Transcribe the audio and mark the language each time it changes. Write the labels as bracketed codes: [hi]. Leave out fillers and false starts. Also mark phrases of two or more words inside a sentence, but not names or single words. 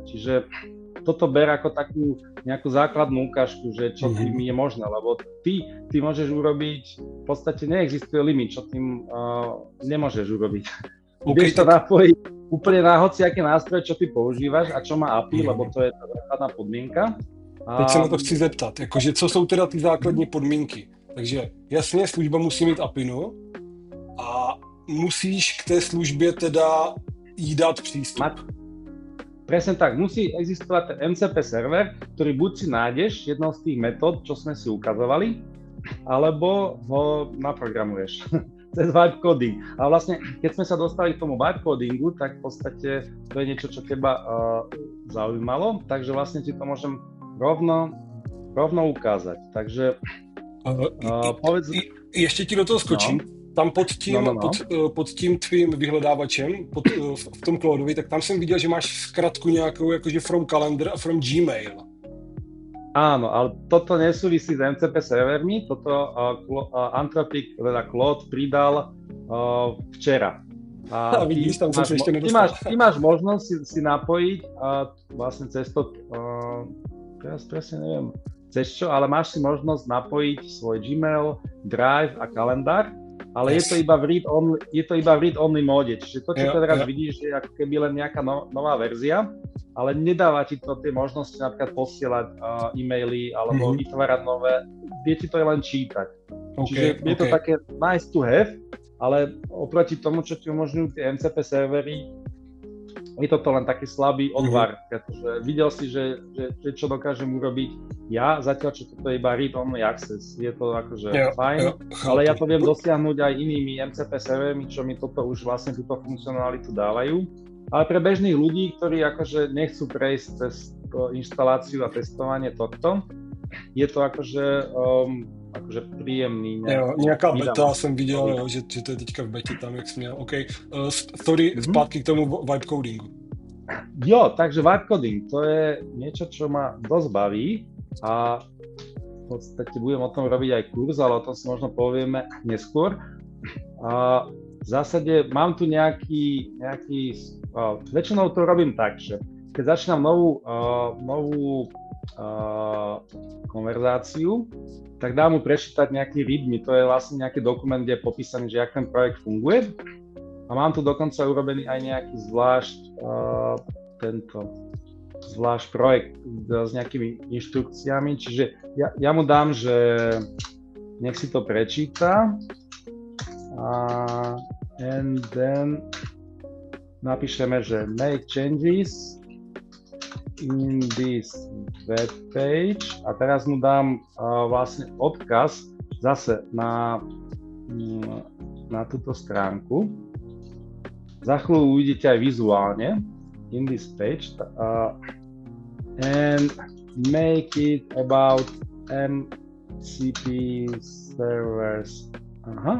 [sk] Čiže toto ber ako takú nejakú základnú ukážku, že čo tým je možné, lebo ty môžeš urobiť, v podstate neexistuje limit, čo tým nemôžeš urobiť. Vieš to napojiť úplne na hociaké nástroje, čo ty používaš a čo má API, lebo to je tá základná podmienka. [cs] Teď se na to chci zeptat, jakože co jsou teda ty základní podmínky. Takže jasně, služba musí mít API a musíš k té službě teda jí dát přístup. [sk] Presne tak, musí existovať ten MCP server, ktorý buď si nájdeš jednou z tých metód, čo sme si ukazovali, alebo ho naprogramuješ cez [en] vibe coding. [sk] A vlastne, keď sme sa dostali k tomu [en] vibe codingu, [sk] tak v podstate to je niečo, čo teba zaujímalo, takže vlastne ti to môžem rovno ukázať. Takže [cs] povedz... Ještě ti do toho skočím. No. Tam pod tím tvým vyhledávačem, v tom Claudeovi, tak tam jsem viděl, že máš zkratku nějakou, jakože [en] from calendar [cs] a [en] from Gmail. [sk] Áno, ale toto nesúvisí s MCP servermi, toto Anthropic, teda Claude pridal včera. A vidíš, tam som sa ešte nedostal. Ty máš možnosť si napojiť vlastne cez to, teraz presne neviem, cez čo, ale máš si možnosť napojiť svoj Gmail, Drive a kalendár. Ale je to iba v read-only móde, čiže to, čo teraz vidíš, je ako keby len nejaká nová verzia, ale nedáva ti to tie možnosti napríklad posielať e-maily alebo vytvárať nové, vie ti to len čítať. Čiže je to také [en] nice to have, [sk] ale oproti tomu, čo ti umožňujú tie MCP servery, je toto len taký slabý odvar, pretože videl si, že čo dokážem urobiť ja, zatiaľ čo toto je iba [en] read-only access. [sk] Je to akože fajn, ale ja to viem dosiahnuť aj inými MCP servermi, čo mi toto už vlastne túto funkcionalitu dávajú. Ale pre bežných ľudí, ktorí akože nechcú prejsť cez inštaláciu a testovanie tohto, je to akože príjemný. [cs] Nějaká beta jsem viděl, že to je teďka v betě tam, jak jsi měl. OK, sorry, zpátky k tomu [en] vibe codingu. [sk] Jo, takže [en] vibe coding, [sk] to je niečo, čo ma dosť baví a v podstate budem o tom robiť aj kurz, ale o tom si možno povieme neskôr. A v zásade mám tu nejaký väčšinou to robím tak, že keď začínam novú konverzáciu, tak dám mu prečítať nejaký readme, to je vlastne nejaký dokument, kde je popísaný, že jak ten projekt funguje. A mám tu dokonca urobený aj nejaký zvlášť projekt s nejakými inštrukciami, čiže ja mu dám, že nech si to prečíta [en] and then [sk] napíšeme, že [en] make changes in this web page [sk] a teraz mu dám vlastne odkaz zase na túto stránku. Za chvíľu uvidíte aj vizuálne [en] in this page and make it about MCP servers. [sk] Aha.